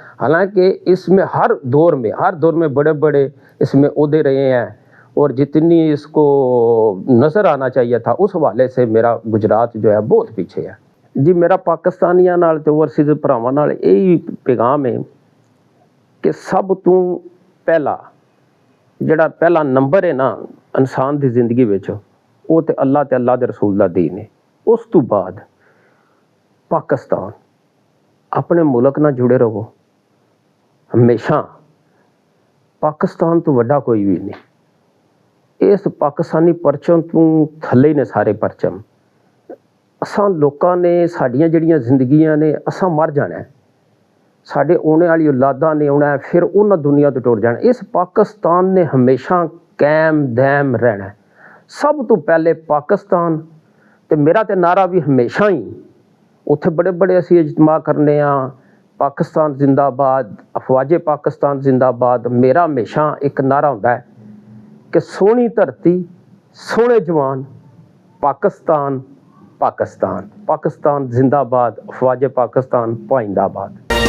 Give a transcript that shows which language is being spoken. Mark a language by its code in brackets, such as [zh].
[ur] حالانکہ اس میں ہر دور میں بڑے بڑے اس میں عہدے رہے ہیں, اور جتنی اس کو نظر آنا چاہیے تھا اس حوالے سے میرا گجرات جو ہے بہت پیچھے ہے. [pa] جی میرا پاکستانیاں نال تے اوورسیز بھراواں نال یہی پیغام ہے کہ سب تو پہلا جڑا پہلا نمبر ہے نا انسان دی زندگی وچ, وہ تے اللہ تے اللہ دے رسول دا دین ہے. اس تو بعد پاکستان, اپنے ملک نہ جڑے رہو ہمیشہ. پاکستان تو وڈا کوئی بھی نہیں. اس پاکستانی پرچم تو تھلے نے سارے پرچم. اساں لوکاں نے ساڈیاں جڑیاں زندگیاں نے اساں مر جانا ہے, ساڈے آنے والی اولاداں نے آنا ہے, پھر انہاں دنیا تو ٹر جانا. اس پاکستان نے ہمیشہ قائم دائم رہنا ہے. سب تو پہلے پاکستان, تے میرا تے نعرہ بھی ہمیشہ ہی اتھے بڑے بڑے اسی اجتماع کرنے ہاں, پاکستان زندہ آباد, افواج پاکستان زندہ آباد. [ur] میرا ہمیشہ ایک نعرہ ہوتا ہے کہ سونی دھرتی سونے جوان, پاکستان پاکستان, پاکستان زندہ آباد, افواج پاکستان پائندہ آباد.